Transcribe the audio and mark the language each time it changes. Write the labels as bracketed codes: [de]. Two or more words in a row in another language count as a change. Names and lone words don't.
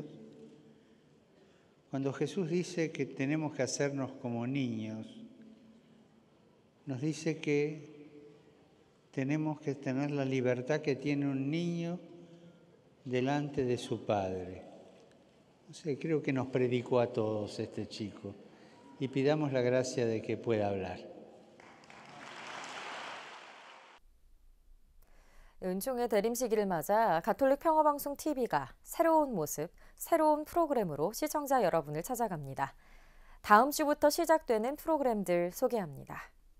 [es] Cuando Jesús dice que tenemos que hacernos como niños, nos dice que tenemos que tener la libertad que tiene un niño delante de su padre. No sé, creo que nos predicó a todos este chico. Y pidamos la gracia de que pueda hablar. [ko] 은총의 대림시기를 맞아 가톨릭 평화방송 TV가 새로운 모습, 새로운 프로그램으로 시청자 여러분을 찾아갑니다. 다음 주부터 시작되는 프로그램들 소개합니다.